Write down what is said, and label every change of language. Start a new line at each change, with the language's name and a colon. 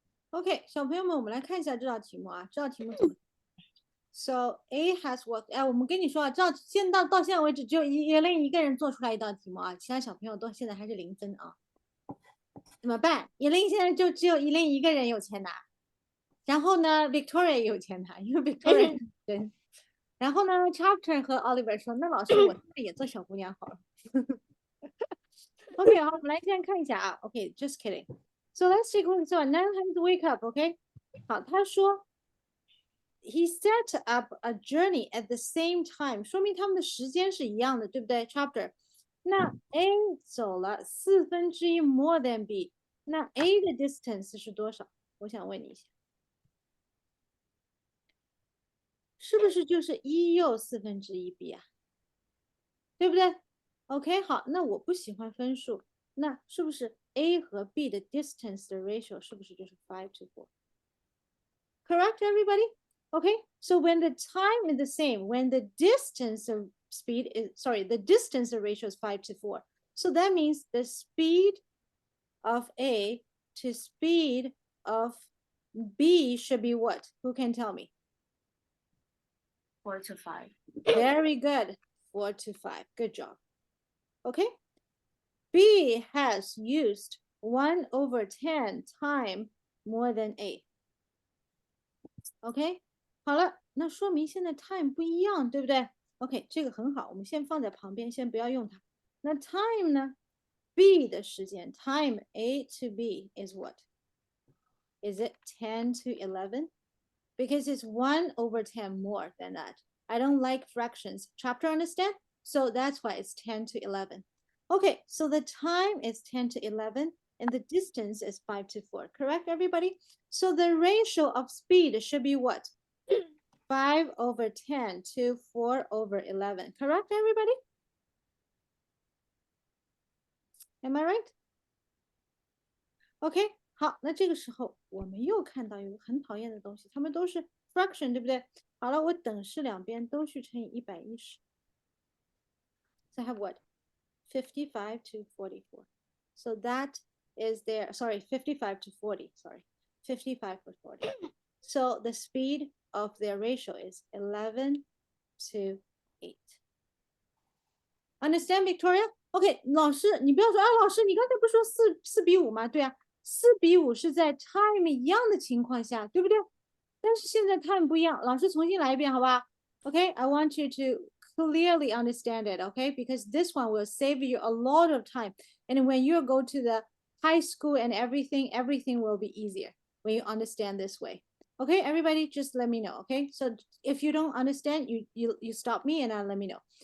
Chinese: OK， 小朋友们，我们来看一下这道题目啊。这道题目怎么 ？
English: So A has worked。
Chinese: 哎，我们跟你说啊，到现在为止，只有叶琳一个人做出来一道题目啊，其他小朋友都现在还是0分啊。怎么办？叶琳现在就只有叶琳一个人有钱拿。然后呢 ，Victoria 也有钱拿，因为 Victoria 人。然后呢 ，Chapter 和 Oliver 说：“那老师，我现在也做小姑娘好了。 ”OK， 好，我们来先看一下啊。
English: OK，just kidding。 So let's take a look. So now has wake up. OK，
Chinese: 好，他说
English: he set up a journey at the same time，
Chinese: 说明他们的时间是一样的，对不对
English: ？Chapter，
Chinese: 那 A 走了
English: 1/4 more than B，
Chinese: 那 A 的 distance 是多少？我想问你一下，是不是就是1又1/4 B 啊？对不对 ？OK， 好，那我不喜欢分数，那是不是 A 和 B 的 distance 的 ratio 是不是就是 5/4 ？
English: Correct, everybody? Okay, so when the time is the same, when the distance of speed is, sorry, the distance of ratio is 5/4. So that means the speed of A to speed of B should be what? Who can tell me? 4 to 5. Very good. 4/5. Good job. Okay. B has used 1/10 time more than A.
Chinese: OK， 好了，那说明现在 time 不一样，对不对 ？OK， 这个很好，我们先放在旁边，先不要用它。那 time 呢？ B 的时间
English: time A to B is what? Is it 10 to 11? Because it's 1/10 more than that. I don't like fractions. Chapter understand? So that's why it's 10 to 11. Okay, so the time is 10 to 11 and the distance is 5/4. Correct, everybody? So the ratio of speed should be what? 5/10 to 4/11. Correct, everybody? Am I right?
Chinese: OK， 好，那这个时候我们又看到有个很讨厌的东西，它们都是 fraction， 对不对？好了，我等式两边都去乘以110。
English: So I have what? 55 to 44. So that is their, sorry, 55 to 40, sorry, 55 to 40. So the speed of their ratio is 11 to 8. Understand, Victoria?
Chinese: OK，老师，你不要说啊，老师，你刚才不是说4:5吗？对啊，4:5是在 time 一样的情况下，对不对？但是现在 time 不一样，老师重新来一遍，好吧 ？
English: OK，I want you to clearly understand it, okay? Because this one will save you a lot of time. And when you go to the high school and everything will be easier when you understand this way. Okay, everybody, just let me know. Okay, so if you don't understand, you stop me and let me know.